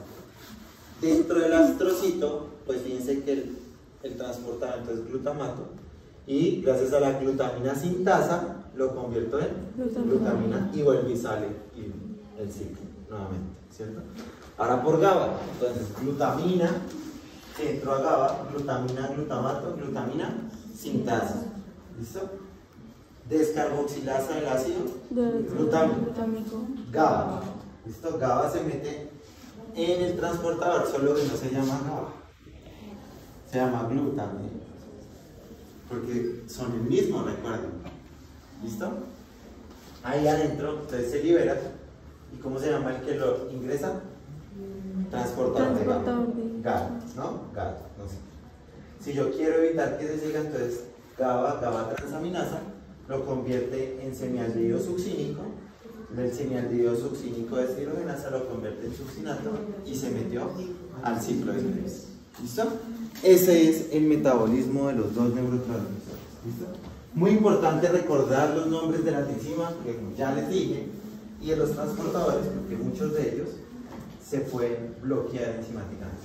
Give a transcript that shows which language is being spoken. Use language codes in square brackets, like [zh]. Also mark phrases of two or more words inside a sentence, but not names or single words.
[es] Dentro del astrocito, pues fíjense que el transportamiento es glutamato, y gracias a la glutamina sintasa lo convierto en glutamina y vuelve y sale el ciclo nuevamente, ¿cierto? Ahora por GABA, entonces glutamina, que entró a GABA, glutamina, glutamato, glutamina sintasa, ¿listo? Descarboxilasa del ácido glutámico, GABA, ¿listo? GABA se mete en el transportador, solo que no se llama GABA, se llama glutamina, porque son el mismo, recuerden, ¿listo? Ahí adentro, entonces se libera, ¿y cómo se llama el que lo ingresa? Transportador de GABA, ¿no? GABA, no sé. Si yo quiero evitar que se siga, entonces GABA transaminasa lo convierte en semialdehído succínico, del semialdehído succínico de deshidrogenasa lo convierte en succinato y se metió al ciclo de Krebs. ¿Listo? Ese es el metabolismo de los dos neurotransmisores. ¿Listo? Muy importante recordar los nombres de las enzimas, porque como ya les dije, y de los transportadores, porque muchos de ellos se pueden bloquear enzimáticamente.